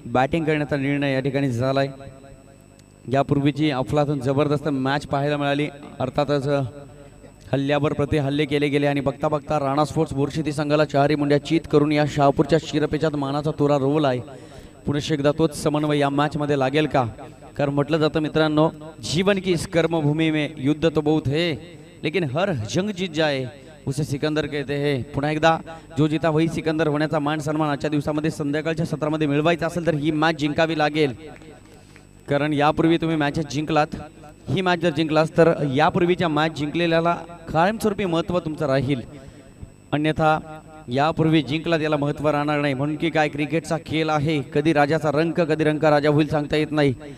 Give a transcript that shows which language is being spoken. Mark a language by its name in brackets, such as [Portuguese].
[Marathi] Batting करण्याचा निर्णय या ठिकाणी झालाय। यापूर्वीची अफलातून जबरदस्त मॅच पाहायला मिळाली। अर्थातच हल्ल्यावर प्रति हल्ले केले गेले आणि बघता बघता राणा स्पोर्ट्स बोरशेती संघाला 4 मुंड्या चीत करून या शहापूरच्या शिरपेचात मानाचा तोरा रोवला आहे। पुन्हा एकदा तोच समन्वय या मॅच मध्ये लागेल का? कारण म्हटलं जातं मित्रांनो, [Hindi] जीवन की इस कर्मभूमि में युद्ध तो बहुत है लेकिन हर जंग जीत जाए उसे सिकंदर कहते हैं। [Marathi] पुन्हा एकदा जो जिता वही सिकंदर होण्याचा मान सन्मान आजच्या दिवसामध्ये संध्याकाळच्या सत्रामध्ये मिळवायचा असेल तर ही मॅच जिंकावी लागेल। कारण यापूर्वी तुम्ही मॅचेस जिंकलात, ही मॅच जर जिंकलास तर यापूर्वीच्या मॅच जिंकलेल्याला कायमस्वरूपी महत्त्व तुमचं राहील। अन्यथा यापूर्वी जिंकलात याला महत्त्व राहणार नाही। म्हणून की काय क्रिकेटचा खेळ आहे, कधी राजाचा रंक कधी रंका राजा होईल सांगता येत नाही।